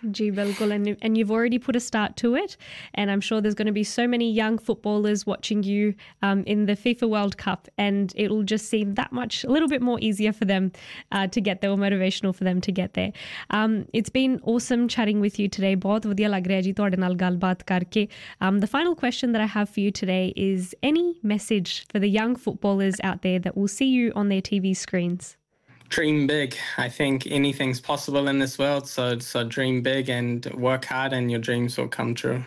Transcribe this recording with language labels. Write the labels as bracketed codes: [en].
[hi] Ji, bilkul. [en] And you've already put a start to it. And I'm sure there's going to be so many young footballers watching you in the FIFA World Cup. And it'll just seem that much, a little bit more easier for them to get there or motivational for them to get there. It's been awesome chatting with you today. [pa] ਬਹੁਤ ਵਧੀਆ ਲੱਗ ਰਿਹਾ ਜੀ ਤੁਹਾਡੇ ਨਾਲ ਗੱਲ ਬਾਤ ਕਰਕੇ. [en] The final question that I have for you today is any message for the young footballers out there that will see you on their TV screens? Dream big. I think anything's possible in this world, so dream big and work hard and your dreams will come true.